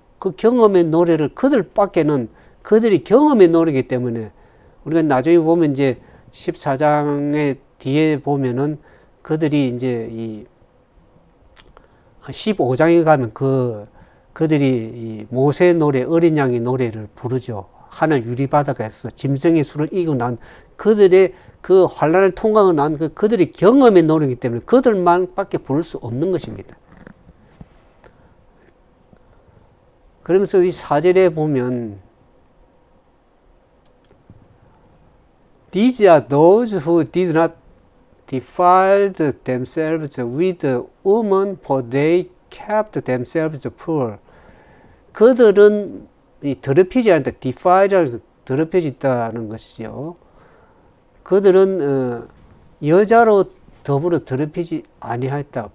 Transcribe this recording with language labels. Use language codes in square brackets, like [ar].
[ko] 그 경험의 노래를 그들밖에는 그들이 경험의 노래이기 때문에 우리가 나중에 보면 이제 14장의 뒤에 보면은 그들이 이제 이 15장에 가면 그들이 이 모세의 노래, 어린 양의 노래를 부르죠. 하늘 유리바다에서 짐승의 수를 이기고 난 그들의 그 환란을 통과하고 난 그들의 경험의 노래이기 때문에 그들만밖에 부를 수 없는 것입니다. 그러면서 이 4절에 보면 [en] These are those who did not defile themselves with woman, for they kept themselves pure. [ko] 그들은 이 더럽히지 않다. defile이라는 것은 더럽혀져 있다는 것이죠. 그들은 여자로 더불어 더럽히지 아니하였다.